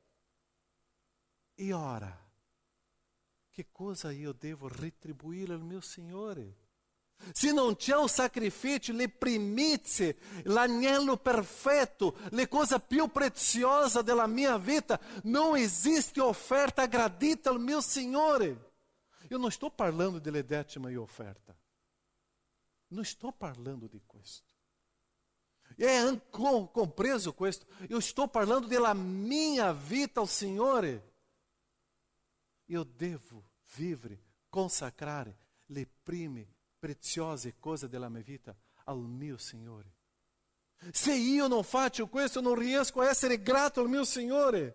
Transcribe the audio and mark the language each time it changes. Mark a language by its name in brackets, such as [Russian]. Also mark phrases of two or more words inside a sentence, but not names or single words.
[Italian] E ora, che cosa io devo retribuire al mio Signore? Se non c'è un sacrificio, le primizie, l'agnello perfetto, le cose più preziose della mia vita, non esiste offerta gradita al mio Signore. [Portuguese] Eu não estou falando [Italian] delle decima e offerta. Non sto parlando di questo. É compreso questo. [Portuguese] Eu estou falando della minha vita ao Signore. [Italian] Eu devo vivere, consacrare le prime preziose cose della mia vita al mio Signore. Se io non faccio questo, non riesco a essere grato al mio Signore.